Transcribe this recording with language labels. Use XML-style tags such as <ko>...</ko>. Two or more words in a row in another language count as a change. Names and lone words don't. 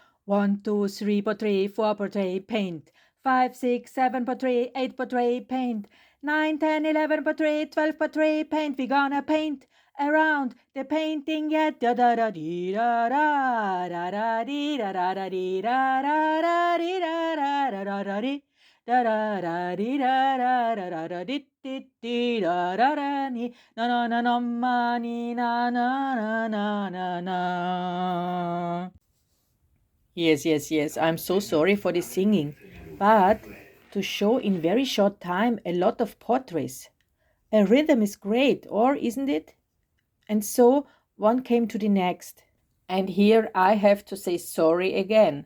<en>1, 2, 3 portrait, 4 portrait, paint. 5, 6, 7 portrait, 8 portrait, paint. 9, 10, 11 portrait, 12 portrait, paint. We gonna paint around the painting yet. Da da da dee da da da da dee da da da dee da da da dee da da da da da dee. Da da da dee da da da da da dee dee dee da da da ni na na na na ma ni na na na na na na. Yes. I'm so sorry for the singing. But to show in very short time a lot of portraits. A rhythm is great, or isn't it? And so one came to the next. And here I have to say sorry again.</en>